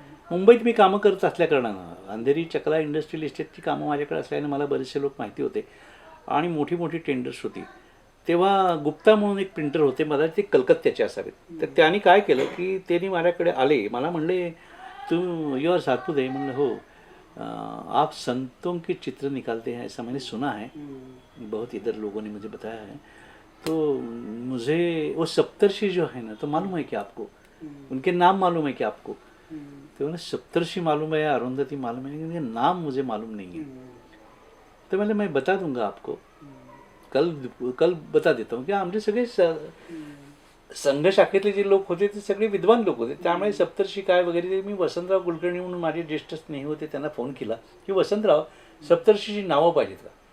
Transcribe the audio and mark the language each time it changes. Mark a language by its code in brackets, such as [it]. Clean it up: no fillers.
[mr] मुंबईत मी कामं करत असल्याकारणानं अंधेरी चकला इंडस्ट्रियल इस्टेटची कामं माझ्याकडे असल्याने मला बरेचसे लोक माहिती होते आणि मोठी मोठी टेंडर्स होती. तेव्हा गुप्ता म्हणून एक प्रिंटर होते, मला ते कलकत्त्याचे असावेत. तर त्यांनी काय केलं की त्यांनी माझ्याकडे आले, मला म्हणले तू यू आर सातपुते आहे. म्हणलं हो. [hi] आप संतों के चित्र निकालते हैं ऐसा मैंने सुना है, बहुत इधर लोगों ने मुझे बताया है. तो मुझे वो सप्तर्षि जो है ना, तो मालूम है कि आपको उनके नाम मालूम है कि आपको? तो मैंने सप्तर्षि मालूम है, अरुंधति मालूम है, लेकिन उनके नाम मुझे मालूम नहीं है. तो मैं बता दूंगा आपको, कल बता देता हूँ. [mr] की आमचे सगळे संघ शाखेतले जे लोक होते ते सगळे विद्वान लोक होते, त्यामुळे सप्तर्षी काय वगैरे ते मी वसंतराव कुलकर्णी म्हणून माझे ज्येष्ठ स्नेही होते, त्यांना फोन केला की वसंतराव सप्तर्षीची नावं पाहिजेत का.